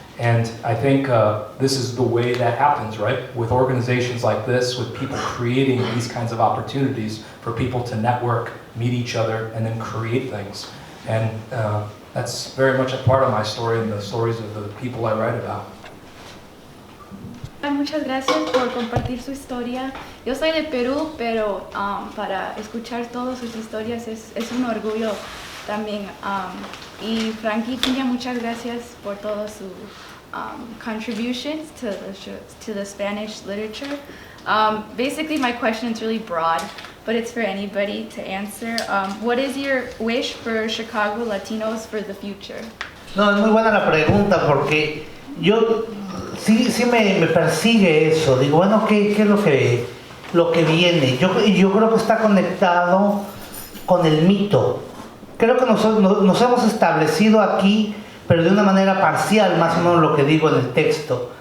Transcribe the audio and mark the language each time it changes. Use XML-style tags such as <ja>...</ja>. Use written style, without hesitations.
<en>And I think this is the way that happens, right? With organizations like this, with people creating these kinds of opportunities for people to network, meet each other, and then create things. And that's very much a part of my story and the stories of the people I write about.</en> <es>Muchas gracias por compartir su historia. Yo soy de Perú, pero para escuchar todas sus historias es un orgullo también. Y Frankie Piña, muchas gracias por todos sus</es> <en>contributions to the Spanish literature. Basically, my question is really broad, but it's for anybody to answer. What is your wish for Chicago Latinos for the future?</en> <es>No, es muy buena la pregunta porque yo sí me persigue eso. Digo, bueno, ¿qué es lo que viene? Yo creo que está conectado con el mito. Creo que nos hemos establecido aquí, pero de una manera parcial, más o menos lo que digo en el texto.</es>